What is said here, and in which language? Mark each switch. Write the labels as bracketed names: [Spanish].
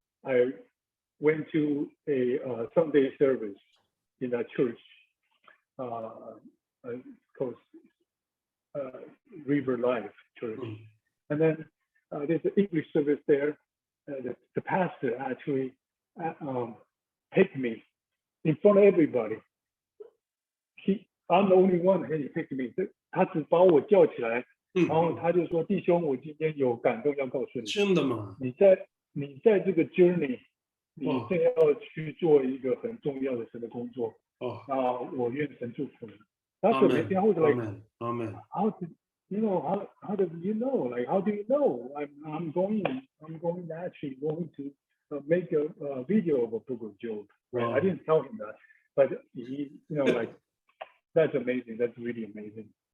[English] I went to a Sunday service in a church called River Life Church, and then there's an English service there. The pastor actually picked me in front of everybody. I'm the only one he picked me. [Chinese] 他只把我叫起来，然后他就说：“弟兄，我今天有感动要告诉你。真的吗？你在这个 journey， 你正要去做一个很重要的神的工作。我愿神祝福你。” [English] That's amazing. I was like, Amen. How do you know? Like, how do you know? I'm going to actually to make a video of a book of Job. Right? I didn't tell him that, but he, like, that's amazing. That's really amazing.